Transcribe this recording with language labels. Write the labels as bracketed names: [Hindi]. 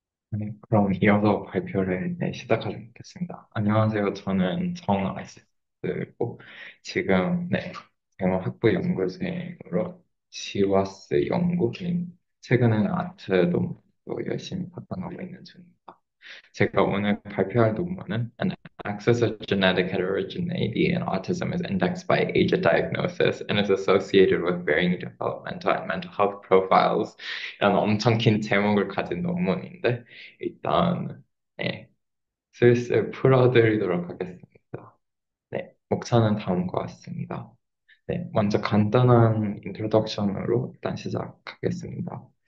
[Korean] 네, 그럼 이어서 발표를 시작하도록 하겠습니다. 안녕하세요. 저는 정아시스고 지금 경영학부 연구생으로 지와스 연구 중 최근에는 아트 논문도 열심히 활동하고 있는 중입니다. [English] 제가 오늘 발표할 논문은 An axis of genetic heterogeneity in autism is indexed by age at diagnosis and is associated with varying developmental and mental health profiles. [Korean] 이런 엄청 긴 제목을 가진 논문인데 일단 슬슬 풀어드리도록 하겠습니다. 목차는 다음과 같습니다. 먼저 간단한 인트로덕션으로 일단 시작하겠습니다.